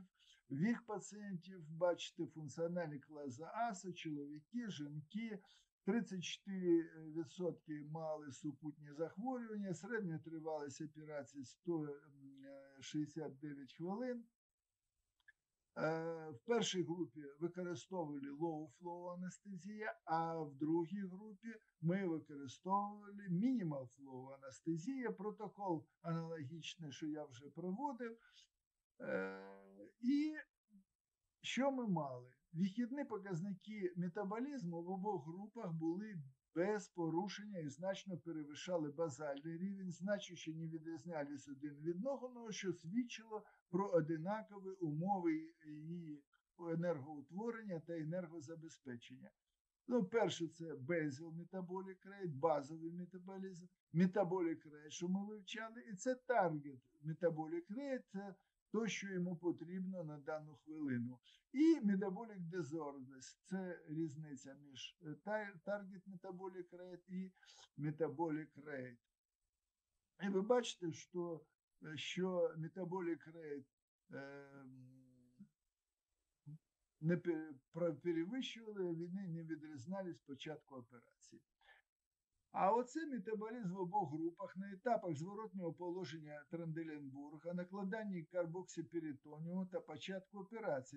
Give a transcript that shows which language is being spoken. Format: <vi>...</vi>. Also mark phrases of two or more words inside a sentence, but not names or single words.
<uk>Вік пацієнтів, бачите, функціональний клас За А, це чоловіки, жінки. 34% мали супутні захворювання, середня тривалість операції 169 хвилин. В першій групі використовували low-flow анестезія, а в другій групі ми використовували minimal-flow анестезія, протокол аналогічний, що я вже проводив. І що ми мали? Вихідні показники метаболізму в обох групах були без порушення і значно перевищали базальний рівень, значно не відрізнялись один від одного, що свідчило про одинакові умови її енергоутворення та енергозабезпечення. Перше, це</uk> <en>basal metabolic rate,</en> <uk>базовий метаболізм,</uk> <en>metabolic rate,</en> <uk>що ми вивчали, і це</uk> <en>target metabolic rate,</en> <uk>це то, що йому потрібно на дану хвилину.</uk> <en>І metabolic disorders –</en> <uk>це різниця між</uk> <en>target metabolic rate</en> <uk>і</uk> <en>metabolic rate.</en> <uk>І ви бачите, що</uk> <en>metabolic rate</en> <uk>не перевищували, вони не відрізнялись спочатку операції. А оце метаболізм в обох групах на етапах зворотнього положення Тренделенбурга, накладанні карбоксиперитоніуму та початку операції.</uk>